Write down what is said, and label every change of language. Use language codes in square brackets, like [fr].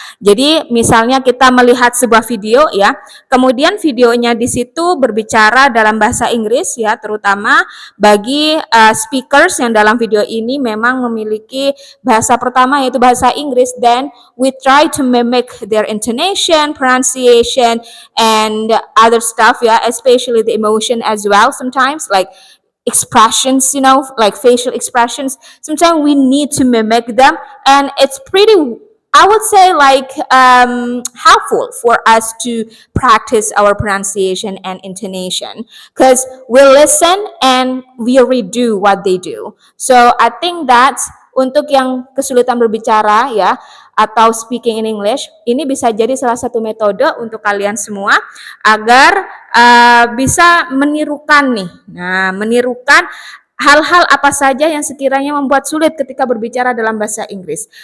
[id] Jadi misalnya kita melihat sebuah video ya, kemudian videonya di situ berbicara dalam bahasa Inggris ya, terutama bagi speakers yang dalam video ini memang memiliki bahasa pertama yaitu bahasa Inggris, [en] then we try to mimic their intonation, pronunciation, and other stuff, yeah, especially the emotion as well. Sometimes, like expressions, like facial expressions. Sometimes we need to mimic them, and it's pretty, I would say, like helpful for us to practice our pronunciation and intonation because we listen and we redo what they do. So I think that [id] untuk yang kesulitan berbicara ya atau [en] speaking in English, [id] ini bisa jadi salah satu metode untuk kalian semua agar bisa menirukan nih. Nah, menirukan hal-hal apa saja yang sekiranya membuat sulit ketika berbicara dalam bahasa Inggris.